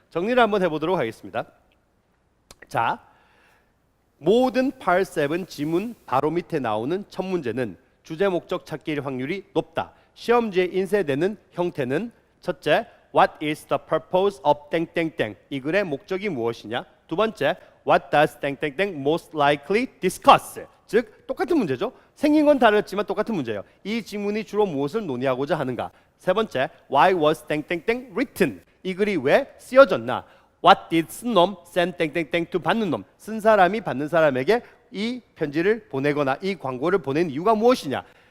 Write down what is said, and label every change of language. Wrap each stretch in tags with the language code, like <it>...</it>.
<ko>정리를 한번 해보도록 하겠습니다. 자, 모든 Part 7 지문 바로 밑에 나오는 첫 문제는 주제 목적 찾기일 확률이 높다. 시험지에 인쇄되는 형태는 첫째,</ko> <en>What is the purpose of 땡땡땡?</en> <ko>이 글의 목적이 무엇이냐? 두 번째,</ko> <en>What does 땡땡땡 most likely discuss?</en> <ko>즉 똑같은 문제죠. 생긴 건 다르지만 똑같은 문제예요. 이 지문이 주로 무엇을 논의하고자 하는가? 세 번째,</ko> <en>Why was 땡땡땡 written?</en> <ko>이 글이 왜 쓰여졌나?</ko> <en>What did</en> <ko>쓴 놈 send 땡땡땡 to 받는 놈? 쓴 사람이 받는 사람에게 이 편지를 보내거나 이 광고를 보낸 이유가 무엇이냐?</ko>